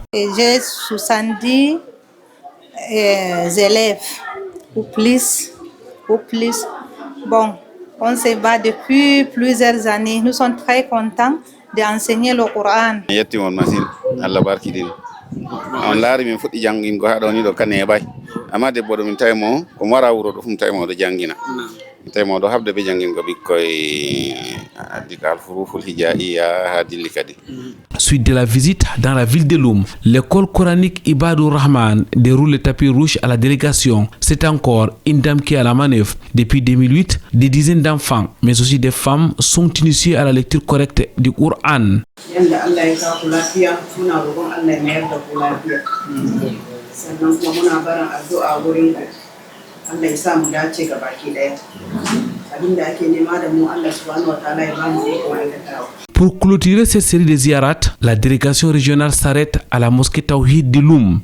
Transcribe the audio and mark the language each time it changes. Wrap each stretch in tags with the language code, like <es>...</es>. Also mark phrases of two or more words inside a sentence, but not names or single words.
<fr>J'ai 70 élèves ou plus. Bon, on se bat depuis plusieurs années. Nous sommes très contents d'enseigner le Coran.</fr> <ff>On laari min fuɗɗi jangin go haɗo ni ɗo kane bay amma debbo ɗo min tawi mo ko wara wuro ɗo fu mi tawi mo ɗo jangina mi tawi mo ɗo habde be jangin go ɓikkoy dikal furuful hijaiya ha dilli kadi.</ff> <fr>Suite de la visite dans la ville de Loum, l'école coranique Ibadur Rahman déroule le tapis rouge à la délégation. C'est encore une dame qui est à la manœuvre. Depuis 2008, des dizaines d'enfants, mais aussi des femmes, sont initiés à la lecture correcte du Coran. Pour clôturer cette série de ziyarat, la délégation régionale s'arrête à la mosquée Tawhid de Loum.</fr>